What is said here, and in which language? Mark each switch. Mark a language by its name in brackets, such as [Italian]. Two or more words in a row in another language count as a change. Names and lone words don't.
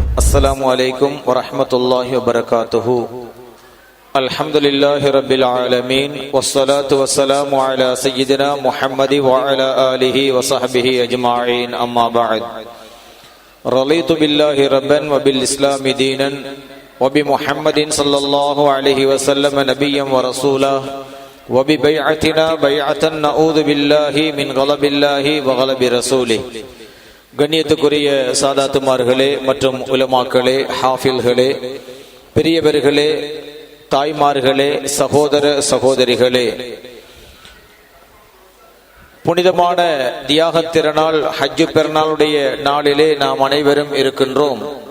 [Arabic] السلام عليكم ورحمة الله وبركاته. الحمد لله رب العالمين والصلاة والسلام على سيدنا محمد وعلى آله وصحبه أجمعين. أما بعد، رضيت بالله ربا وبالإسلام دينا وبمحمد صلى الله عليه وسلم نبيا ورسولا وببيعتنا بيعة نعوذ بالله من غضب الله وغضب رسوله. [Tamil] கண்ணியத்துக்குரிய சாதாத்துமார்களே மற்றும் உலமாக்களே, ஹாஃபில்களே, பெரியவர்களே, தாய்மார்களே, சகோதர சகோதரிகளே, புனிதமான தியாகத் திருநாள் ஹஜ்ஜு பெருநாளுடைய நாளிலே நாம் அனைவரும் இருக்கின்றோம்.